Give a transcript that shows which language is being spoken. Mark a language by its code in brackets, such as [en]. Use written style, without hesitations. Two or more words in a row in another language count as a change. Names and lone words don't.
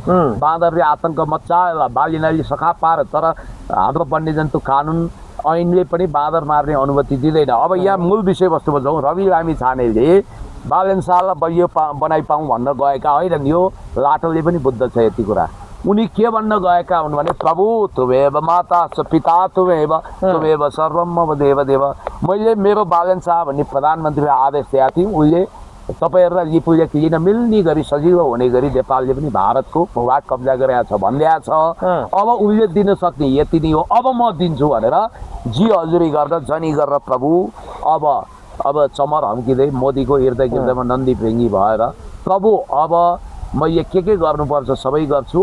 [ne] बाँदरले आतङ्क मच्चाएर बालीनाली सखा पार, तर हाम्रो वन्यजन्तु कानुन ऐनले पनि बाँदर मार्ने अनुमति दिँदैन। अब यहाँ मूल विषयवस्तुमा जाउँ। रवि लामिछानेले बालन शाहलाई बलियो बनाइपाउँ भन्न गएका होइनन्। यो लाटोले पनि बुझ्दछ यति कुरा। उनी के भन्न गएका हुन् भने, [sa] प्रभु तुमेव माता पिता तुमेव तुमेव सर्वम मम देव देव। [ne] मैले मेरो बालन शाह भन्ने प्रधानमन्त्रीलाई आदेश दिएका थिएँ। उसले तपाईँहरूलाई लिपुलेख लिन मिल्ने गरी सजिलो हुने गरी नेपालले पनि भारतको भूभाग कब्जा गरेका छ भनिदिएको छ। अब उसले दिन सक्ने यति नै हो, अब म दिन्छु भनेर जी हजुरी गर्दा जनी गरेर प्रभु अब चमर हम्किँदै मोदीको इर्द गिर्दमा नन्दी भृङ्गी भएर, प्रभु अब मैले के गर्नुपर्छ सबै गर्छु।